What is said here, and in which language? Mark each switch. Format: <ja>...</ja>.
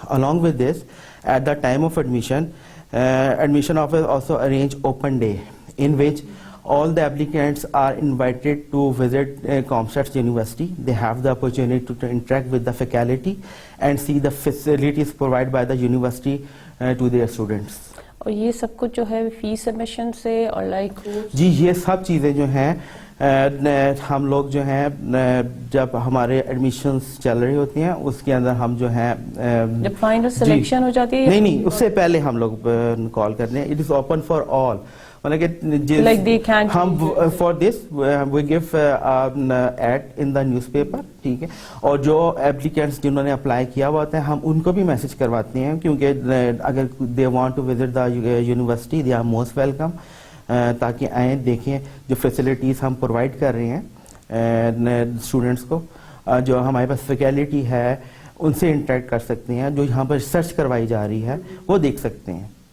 <en>Along with this, at the time of admission, admission office also arrange open day, in which all the applicants are invited to visit COMSATS University. They have the opportunity to interact with the faculty and see the facilities provided by the university to their students.</en> <hi>और ये सब कुछ जो है fees submission से और like जी, ये सब चीज़ें जो हैं हम लोग जो हैं जब हमारे एडमिशन्स चल रही होती हैं उसके अंदर हम जो है जब फाइनल सिलेक्शन हो जाती है नहीं उससे पहले हम लोग कॉल करते हैं.</hi> <en>It is open for all. Like they can't. For this we give ad in the newspaper,</en> <hi>ठीक है. और जो applicants जिन्होंने अप्लाई किया हुआ होता है हम उनको भी मैसेज करवाते हैं, क्योंकि अगर</hi> <en>they want to visit the university they are most welcome,</en> <hi>ताकि आएँ देखें जो फैसिलिटीज़ हम प्रोवाइड कर रहे हैं स्टूडेंट्स को. जो हमारे पास फैकल्टी है उनसे इंटरेक्ट कर सकते हैं, जो यहाँ पर रिसर्च करवाई जा रही है वो देख सकते हैं.</hi>